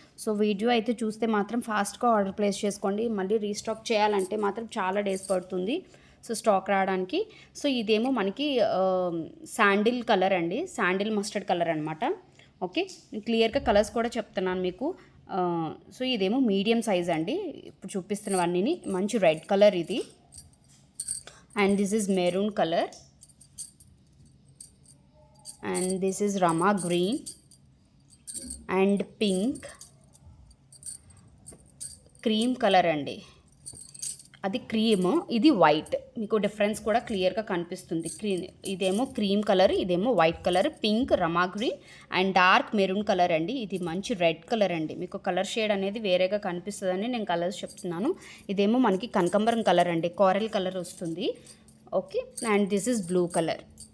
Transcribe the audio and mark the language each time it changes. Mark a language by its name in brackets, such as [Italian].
[Telugu] So video అయితే చూస్తే మాత్రం ఫాస్ట్గా ఆర్డర్ ప్లేస్ చేసుకోండి. మళ్ళీ రీస్టాక్ చేయాలంటే మాత్రం చాలా డేస్ పడుతుంది సో స్టాక్ రావడానికి. సో ఇదేమో మనకి శాండిల్ కలర్ అండి, శాండిల్ మస్టర్డ్ కలర్ అనమాట. ఓకే, క్లియర్గా కలర్స్ కూడా చెప్తున్నాను మీకు. సో ఇదేమో మీడియం సైజ్ అండి. ఇప్పుడు చూపిస్తున్నవన్నీ మంచి రెడ్ కలర్ ఇది. [English] And this is maroon color, and this is rama green and pink, cream color [Telugu] అండి. అది క్రీమ్, ఇది వైట్. మీకు డిఫరెన్స్ కూడా క్లియర్గా కనిపిస్తుంది. ఇదేమో క్రీమ్ కలర్, ఇదేమో white colour, pink, Rama green and dark maroon colour అండి. ఇది మంచి రెడ్ కలర్ అండి. మీకు కలర్ షేడ్ అనేది వేరేగా కనిపిస్తుందని నేను కలర్స్ చెప్తున్నాను. ఇదేమో మనకి కనకాంబరం కలర్ అండి, కోరల్ కలర్ వస్తుంది. Okay, [English] And this is blue colour.